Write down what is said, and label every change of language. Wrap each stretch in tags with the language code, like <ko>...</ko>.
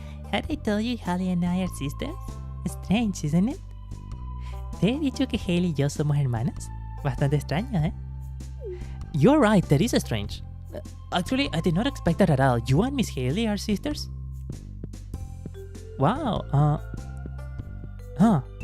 <en>Had I told you Haley and I are sisters? Strange, isn't it?</en> <es>¿Te he dicho que Haley y yo somos hermanas? Bastante extraño, ¿eh?</es> <en>You're right, that is strange. Actually, I did not expect that at all. You and Miss Haley are sisters? Wow, huh.</en>